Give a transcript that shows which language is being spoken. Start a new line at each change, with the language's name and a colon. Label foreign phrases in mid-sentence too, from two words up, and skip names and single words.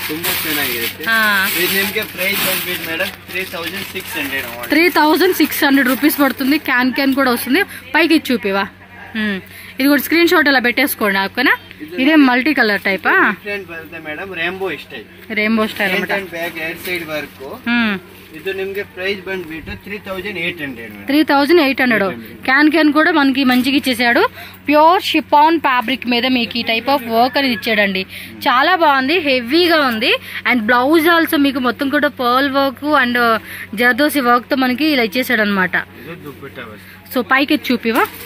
Telugu: 3600 రూపీస్ పడుతుంది. క్యాన్ కూడా వస్తుంది. పైకి ఇచ్చి చూపివా. ఇది కూడా
English: screenshot
Telugu: అలా పెట్టేసుకోండి. ఓకేనా? ఇదే
English: multi colour
Telugu: టైపా?
English: rainbow style
Kannada: ಇದು ನಿಮಗೆ ಪ್ರೈಸ್ ಬಂದ್ಬಿಟ್ಟು
Telugu: 3800. క్యాన్ కూడా మనకి మంచిగా ఇచ్చేసాడు.
English: pure chiffon fabric
Telugu: మీద మీకు ఈ
English: type of work
Telugu: అనేది ఇచ్చాడండి. చాలా బాగుంది, హెవీగా ఉంది.
English: and blouse also
Telugu: మీకు మొత్తం కూడా
English: pearl work and zardosi work
Telugu: తో మనకి ఇలా ఇచ్చేసాడు అనమాట. సో పైకి చూపివా.